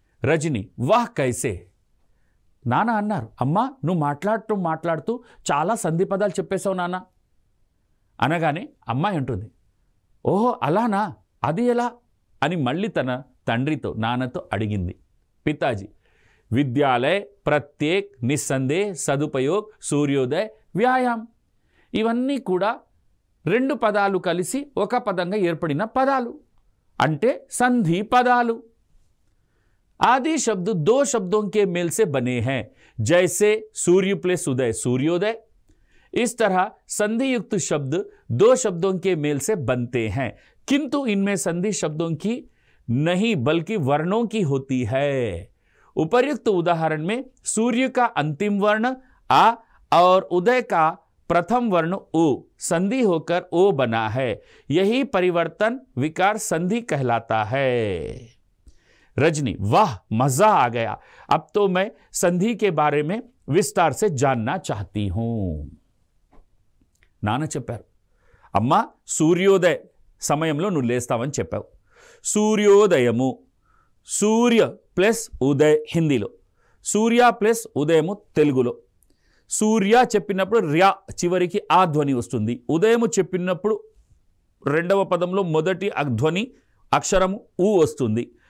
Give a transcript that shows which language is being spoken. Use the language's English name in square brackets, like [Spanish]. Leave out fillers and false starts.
[Telugu] రజని [Hindi] వాహ్ కైసే, [Telugu] నాన్న అన్నారు, అమ్మా నువ్వు మాట్లాడుతూ చాలా సంధి పదాలు చెప్పేశావు నాన్న అనగానే అమ్మాయి అంటుంది, ఓహో అలానా, అది ఎలా అని మళ్ళీ తన తండ్రితో నాన్నతో అడిగింది. పితాజీ విద్యాలయ, ప్రత్యేక్, నిస్సందేహ్, సదుపయోగ్, సూర్యోదయ్, వ్యాయామ్ ఇవన్నీ కూడా రెండు పదాలు కలిసి ఒక పదంగా ఏర్పడిన పదాలు అంటే సంధి పదాలు. [Hindi] आदि शब्द दो शब्दों के मेल से बने हैं, जैसे सूर्य प्लस उदय सूर्योदय। इस तरह संधि युक्त शब्द दो शब्दों के मेल से बनते हैं, किंतु इनमें संधि शब्दों की नहीं बल्कि वर्णों की होती है। उपर्युक्त उदाहरण में सूर्य का अंतिम वर्ण आ और उदय का प्रथम वर्ण उ संधि होकर ओ बना है। यही परिवर्तन विकार संधि कहलाता है। रजनी वाह मजा आ गया, अब तो मैं संधि के बारे में विस्तार से जानना चाहती हूं। [Telugu] నాన్న చెప్పారు, అమ్మ సూర్యోదయ సమయంలో నువ్వు లేస్తావని చెప్పావు. సూర్యోదయము, సూర్య ప్లస్ ఉదయ్ హిందీలో, సూర్య ప్లస్ ఉదయము తెలుగులో. సూర్య చెప్పినప్పుడు ర్యా చివరికి ఆ ధ్వని వస్తుంది. ఉదయము చెప్పినప్పుడు రెండవ పదంలో మొదటి ధ్వని అక్షరము ఊ వస్తుంది.